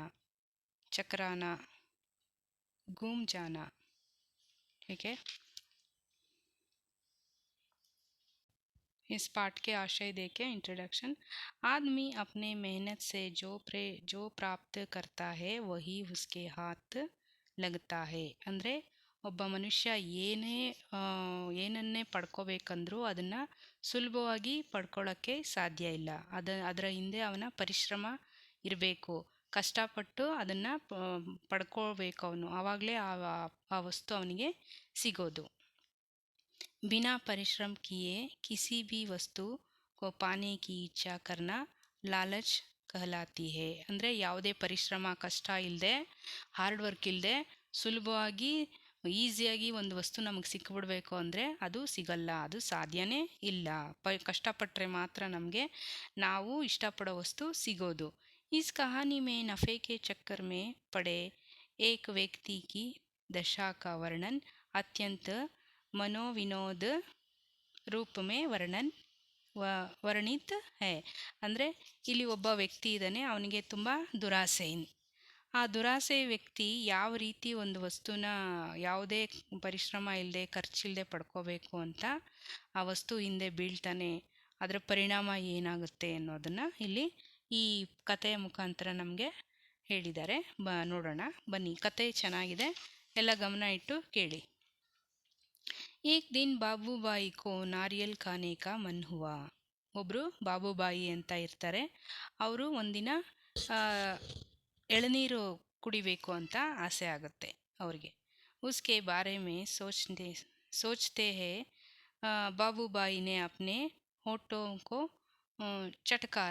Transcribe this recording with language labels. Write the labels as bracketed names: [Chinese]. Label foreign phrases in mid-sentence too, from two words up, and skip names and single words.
[Hindi] चकराना, घूम जाना. ठीक है. इस पाठ के आशय देखें. इंट्रोडक्शन. आदमी अपने मेहनत से जो प्राप्त करता है वही उसके हाथ लगता है. [Kannada] ಅಂದರೆ ಒಬ್ಬ ಮನುಷ್ಯ ಏನನ್ನೇ ಪಡ್ಕೋಬೇಕಂದ್ರೂ ಅದನ್ನು ಸುಲಭವಾಗಿ ಪಡ್ಕೊಳ್ಳೋಕ್ಕೆ ಸಾಧ್ಯ ಇಲ್ಲ. ಅದರ ಹಿಂದೆ ಅವನ ಪರಿಶ್ರಮ ಇರಬೇಕು. ಕಷ್ಟಪಟ್ಟು ಅದನ್ನು ಪಡ್ಕೋಬೇಕು ಅವನು. ಆವಾಗಲೇ ಆ ವಸ್ತು ಅವನಿಗೆ ಸಿಗೋದು. [Hindi] बिना परिश्रम किए किसी भी वस्तु को पाने की इच्छा करना लालच कहलाती है. [Kannada] ಅಂದರೆ ಯಾವುದೇ ಪರಿಶ್ರಮ, ಕಷ್ಟ ಇಲ್ಲದೆ, [English] hard work [Kannada] ಇಲ್ಲದೆ ಸುಲಭವಾಗಿ ಈಸಿಯಾಗಿ ಒಂದು ವಸ್ತು ನಮಗೆ ಸಿಕ್ಬಿಡ್ಬೇಕು ಅಂದರೆ ಅದು ಸಿಗಲ್ಲ, ಅದು ಸಾಧ್ಯನೇ ಇಲ್ಲ. ಕಷ್ಟಪಟ್ಟರೆ ಮಾತ್ರ ನಮಗೆ ನಾವು ಇಷ್ಟಪಡೋ ವಸ್ತು ಸಿಗೋದು. [Hindi] इस कहानी में नफ़े के चक्कर में पड़े एक व्यक्ति की दशा का वर्णन अत्यंत मनोविनोद रूप में वर्णित है. [Kannada] ಅಂದರೆ ಇಲ್ಲಿ ಒಬ್ಬ ವ್ಯಕ್ತಿ ಇದ್ದಾನೆ, ಅವನಿಗೆ ತುಂಬ ದುರಾಸೆ. ಆ ದುರಾಸೆ ವ್ಯಕ್ತಿ ಯಾವ ರೀತಿ ಒಂದು ವಸ್ತುನ ಯಾವುದೇ ಪರಿಶ್ರಮ ಇಲ್ಲದೆ, ಖರ್ಚಿಲ್ಲದೆ ಪಡ್ಕೋಬೇಕು ಅಂತ ಆ ವಸ್ತು ಹಿಂದೆ ಬೀಳ್ತಾನೆ, ಅದರ ಪರಿಣಾಮ ಏನಾಗುತ್ತೆ ಅನ್ನೋದನ್ನು ಇಲ್ಲಿ ಈ ಕಥೆಯ ಮುಖಾಂತರ ನಮಗೆ ಹೇಳಿದ್ದಾರೆ. ನೋಡೋಣ ಬನ್ನಿ. ಕತೆ ಚೆನ್ನಾಗಿದೆ, ಎಲ್ಲ ಗಮನ ಇಟ್ಟು ಕೇಳಿ. [Hindi] एक दिन बाबुबाई को नारियल खाने का मन हुआ. [Kannada] ಒಬ್ಬರು ಬಾಬುಬಾಯಿ ಅಂತ ಇರ್ತಾರೆ. ಅವರು ಒಂದಿನ ಎಳನೀರು ಕುಡಿಬೇಕು ಅಂತ ಆಸೆ ಆಗುತ್ತೆ ಅವ್ರಿಗೆ. [Hindi] उसके बारे में सोचते ही बाबुबाई ने अपने होठों को चटकारा.